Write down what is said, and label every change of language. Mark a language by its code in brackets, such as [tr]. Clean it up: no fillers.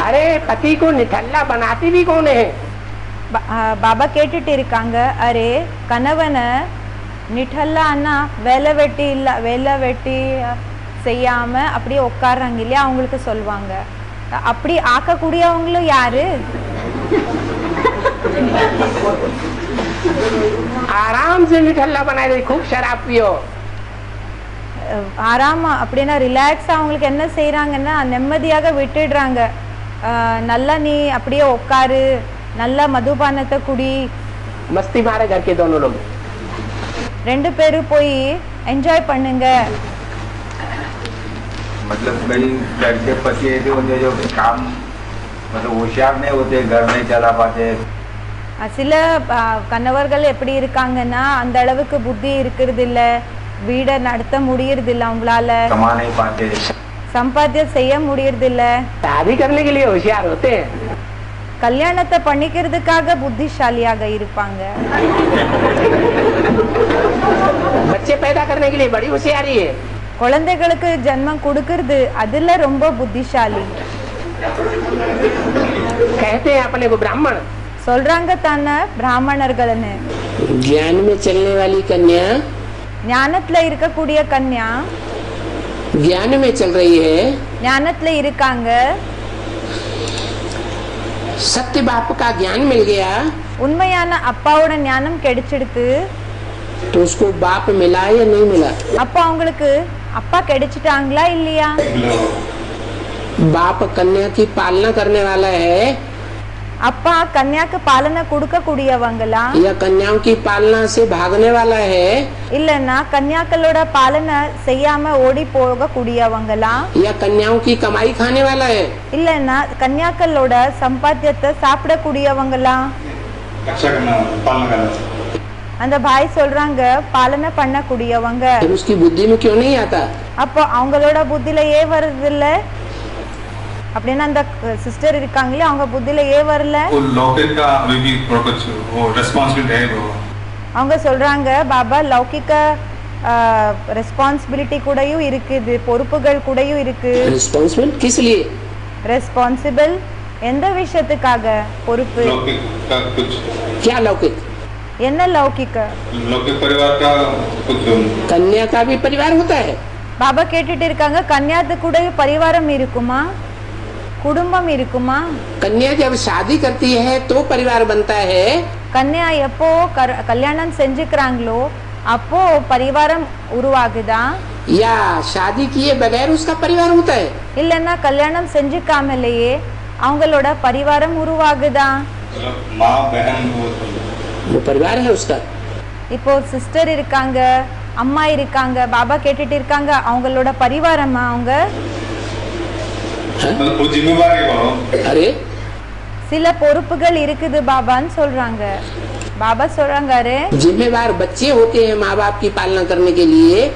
[hi] अरे पति को निठल्ला बनाती भी कौन है? [ta] பாபா கேட்டுட்டு இருக்காங்க, அரே கணவனை நிட்டல்லான்னா வேலை வெட்டி செய்யாம அப்படியே உட்கார்றாங்க இல்லையா, அவங்களுக்கு சொல்லுவாங்க. அப்படி ஆக்கக்கூடியவங்களும் யாரு? [hi] आराम से निठल्ला बनाए रही, खूब शराब पियो। [ta] ஆராமா அப்படின்னா ரிலாக்ஸா அவங்களுக்கு என்ன செய்யறாங்கன்னா நிம்மதியாக விட்டுடுறாங்க. நல்லா நீ அப்படியே உட்காரு, நல்லா மதுபானத்தை குடி, [hi] मस्ती मारे घर के दोनों लोग। [ta] ரெண்டு பேரும் போய் என்ஜாய் பண்ணுங்க. [hi] मतलब कई घर के पति ऐसे होते जो काम मतलब होशियार नहीं होते, घर नहीं चला पाते। [ta] சில கணவர்கள் எப்படி இருக்காங்கன்னா அந்த அளவுக்கு புத்தி இருக்கிறது இல்ல, வீடை நடத்த முடியறதில்ல அவங்களால, [hi] कमा नहीं पाते। [ta] சம்பாத்தியம் செய்ய முடியறதில்ல, [hi] शादी करने के लिए होशियार होते हैं, [ta] கல்யாணத்தை பண்ணிக்கிறதுக்காக புத்திசாலியாக இருப்பாங்க, [hi] बच्चे पैदा करने के लिए बड़ी होशियारी है। [ta] குழந்தைகளுக்கு ஜென்மம் கொடுக்கறது அதுல ரொம்ப புத்திசாலி, [hi] कहते हैं अपने को ब्राह्मण। [ta] சொல்றாங்க தானே பிராமணர்கள்னு. [hi] ज्ञान में चलने वाली कन्या [ta] ஞானத்துல இருக்கக்கூடிய கன்யா [hi] ज्ञान में चल रही है, [ta] ஞானத்துல இருக்காங்க, [hi] सत्य बाप का ज्ञान मिल गया [ta] உண்மையான அப்பாவோட ஞானம் கிடைச்சிடுத்து. [hi] तो उसको बाप मिला या नहीं मिला? [ta] அப்போ அவங்களுக்கு அப்பா கிடைச்சிட்டாங்களா இல்லையா? [hi] बाप कन्या की पालना करने वाला है [ta] அப்பா கன்யாக்கு பாலனை கொடுக்க கூடியவங்களா [hi] या कन्याओं की पालना से भागने वाला है [ta] இல்லன்னா கன்யாக்களோட பாலனை செய்யாம ஓடி போக கூடியவங்களா [hi] या कन्याओं की कमाई खाने वाला है? [ta] இல்லன்னா கன்யாக்களோட சம்பாத்தியத்தை சாப்பிட கூடியவங்களா? [hi] रक्षा करना, पालना करना। [ta] அந்த பாய் சொல்றாங்க பாலனை பண்ண கூடியவங்க. [hi] फिर उसकी बुद्धि में क्यों नहीं आता? [ta] அப்போ அவங்களோட புத்தியில ஏன் வருது இல்ல? அப்படின்னா அந்த சிஸ்டர் இருக்காங்களே அவங்க புத்தியில ஏன் வரல? [hi] वो लौकिक का अभी भी थोड़ा कुछ वो रिस्पॉन्सिबिलिटी है वो। [ta] அவங்க சொல்றாங்க பாபா லௌகிக ரெஸ்பான்சிபிலிட்டி கூடயும் இருக்குது, பொறுப்புகள் கூடயும் இருக்கு. [hi] रिस्पॉन्सिबल किस लिए? [ta] ரெஸ்பான்சிபிள் எந்த விஷயத்துக்காக பொறுப்பு? [hi] लौकिक का कुछ, क्या लौकिक? [ta] என்ன லௌகிக? [hi] लौकिक परिवार का कुछ। कन्या का भी परिवार होता है। [ta] பாபா கேட்டுட்டு இருக்காங்க கன்யாத்து கூடயும் பரிவாரம் இருக்குமா, குடும்பம் இருக்குமா? [hi] कन्या जब शादी करती है तो परिवार बनता है [ta] கன்யா எப்போ கல்யாணம் செஞ்சுக்கிறாங்களோ அப்போ பரிவாரம் உருவாகுதா [hi] या शादी किए बगैर उसका परिवार होता है? [ta] இல்லன்னா கல்யாணம் செஞ்சுக்காமலேயே அவங்களோட பரிவாரம் உருவாகுதா? [hi] माँ बहन वो परिवार है उसका। [ta] இப்போ சிஸ்டர் இருக்காங்க, அம்மா இருக்காங்க, பாபா கேட்டுட்டு இருக்காங்க அவங்களோட பரிவாரமா அவங்க? [hi] वो जिम्मेवारी वो। अरे [ta] சில பொறுப்புகள் இருக்குது பாபான்னு சொல்றாங்க. பாபா சொல்றாங்க அரே [hi] जिम्मेवार बच्चे होते हैं माँ बाप की पालना करने के लिए।